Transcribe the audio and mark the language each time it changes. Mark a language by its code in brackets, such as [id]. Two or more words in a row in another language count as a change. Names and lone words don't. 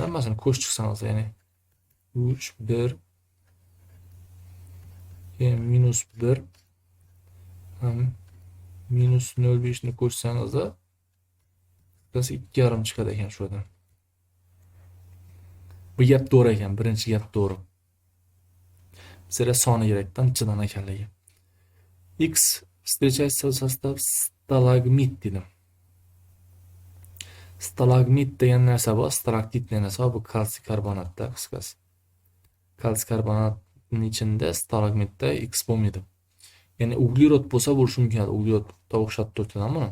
[uz] Masalan, qo'shib chiqsangiz, ya'ni 3 1 -1 ham -0,5 ni qo'shsangiz-da biz 2,5 chiqadi ekan shu yerdan. Bu gap to'g'ri ekan, birinchi gap to'g'ri. Bizga soni kerakdan chidan ekanligi. [ru] X встречается в состав [uz] stalagmit dedim. Stalagmit degan narsa bor, stalaktit degan narsa bor. Bu kalsiy karbonatda qisqasi. Kalsiy karbonatning ichida stalagmitda X bo'lmaydi. Ya'ni uglerod bo'lsa bo'lishi mumkin. Uglerodga o'xshab turibdi-da buni.